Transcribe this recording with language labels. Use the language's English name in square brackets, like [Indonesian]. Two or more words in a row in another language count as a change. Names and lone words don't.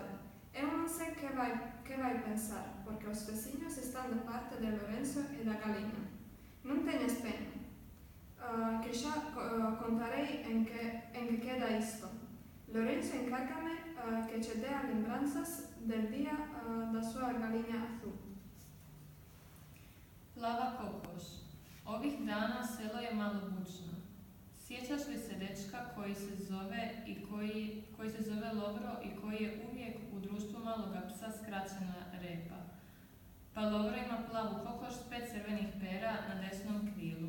[Galician] Eu non sei que vai pensar, porque os veciños están de parte de Lorenzo e da galiña. Non teñas pena, que xa contarei en que queda isto. Lorenzo encárgame que che dea lembranzas del día da súa galiña azul. [Croatian] Plava kokoš. Ovih dana selo je malo bučno. Sjećaš li se dečka koji se zove Lovro i koji je uvijek u društvu maloga psa skraćena repa? Pa Lovro ima plavu kokoš s 5 crvenih pera na desnom krilu.